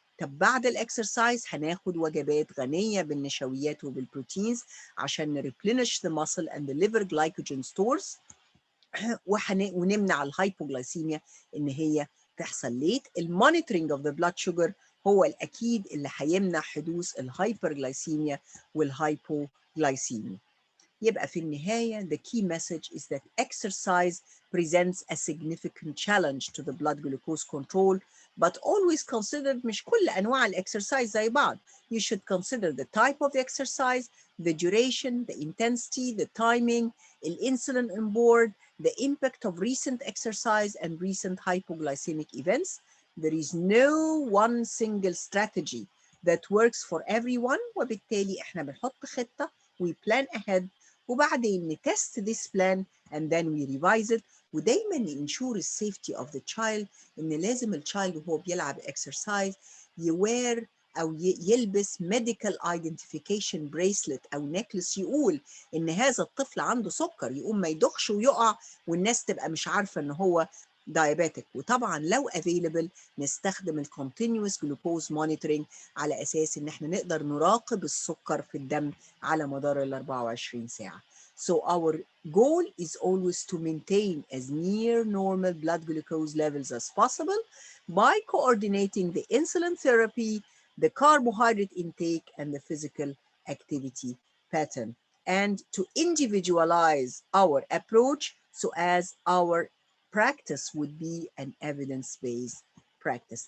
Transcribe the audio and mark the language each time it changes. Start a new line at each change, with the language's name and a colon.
Arabic: طب بعد الاكسرسايز هناخد وجبات غنيه بالنشويات وبالبروتينز عشان
English: نريبلينش ذا ماسل اند ذا ليفر جلايكوجين ستورز،
Arabic: ونمنع الهايبوجلايسيميا ان هي تحصل ليت. المونيتورنج اوف ذا بلاد شوجر هو الاكيد اللي هيمنع حدوث الهايبرجلايسيميا والهايبوجلايسيميا.
English: يبقى في النهاية the key message is that exercise presents a significant challenge to the blood glucose control, but always consider
Arabic: مش كل أنواع الإكسرسايز زي بعض.
English: You should consider the type of the exercise, the duration, the intensity, the timing, الانسولين on board, the impact of recent exercise and recent hypoglycemic events. There is no one single strategy that works for everyone،
Arabic: وبالتالي احنا بنحط خطة
English: we plan ahead
Arabic: وبعدين نتست
English: this plan and then we revise it.
Arabic: ودايما
English: ensure the safety of the child،
Arabic: ان لازم الchild وهو بيلعب exercise يوير او يلبس
English: medical identification bracelet
Arabic: او necklace يقول ان هذا الطفل عنده سكر، يقوم ما يدخش ويقع والناس تبقى مش عارفه ان هو diabetic. وطبعا لو available نستخدم ال continuous glucose monitoring على اساس ان احنا نقدر نراقب السكر في الدم على مدار ال 24 ساعه.
English: So our goal is always to maintain as near normal blood glucose levels as possible by coordinating the insulin therapy, the carbohydrate intake, and the physical activity pattern, and to individualize our approach so as our practice would be an evidence-based practice.